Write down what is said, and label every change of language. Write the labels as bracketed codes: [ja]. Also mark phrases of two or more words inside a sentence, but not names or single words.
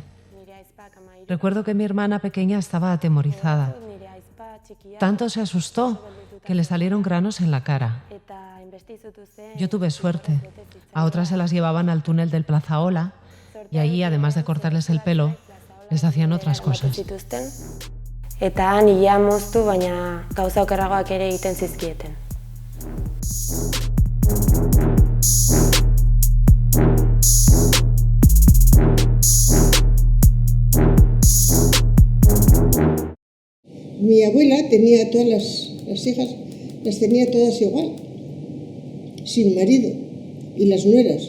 [es] Recuerdo que mi hermana pequeña estaba atemorizada. Tanto se asustó que le salieron granos en la cara. Yo tuve suerte. A otras se las llevaban al túnel del Plazaola y allí, además de cortarles el pelo, les hacían otras cosas. [eu] Eta han ia moztu, baina gauza okerragoak ere egiten zizkieten. [es] Mi abuela tenía todas las hijas, las tenía todas igual, sin marido, y las nueras.